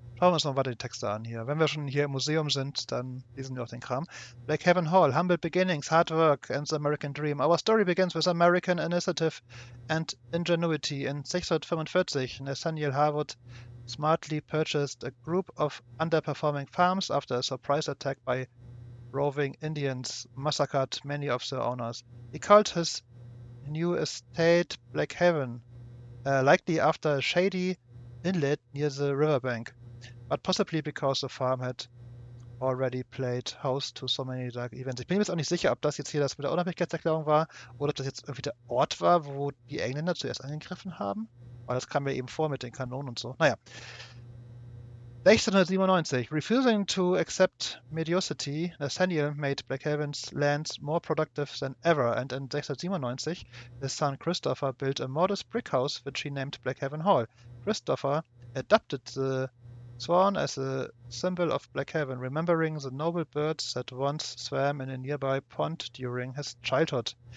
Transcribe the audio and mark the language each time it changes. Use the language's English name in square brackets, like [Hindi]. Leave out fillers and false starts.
[German] Schauen wir uns noch weiter die Texte an hier. Wenn wir schon hier im Museum sind, dann lesen wir auch den Kram. [English] Blackhaven Hall, humble beginnings, hard work and the American dream. Our story begins with American initiative and ingenuity. In 645, Nathaniel Harwood smartly purchased a group of underperforming farms after a surprise attack by roving Indians massacred many of the owners. He called his new estate Blackhaven, likely after a shady inlet near the riverbank, but possibly because the farm had already played host to so many dark events. [German] Ich bin mir jetzt auch nicht sicher, ob das jetzt hier das mit der Unabhängigkeitserklärung war oder ob das jetzt irgendwie der Ort war, wo die Engländer zuerst angegriffen haben. Weil das kam mir eben vor mit den Kanonen und so. Naja. [English] 1697, refusing to accept mediocrity, Nathaniel made Blackhaven's lands more productive than ever, and in 1697, his son Christopher built a modest brick house which he named Blackhaven Hall. Christopher adopted the swan as a symbol of Blackhaven, remembering the noble birds that once swam in a nearby pond during his childhood.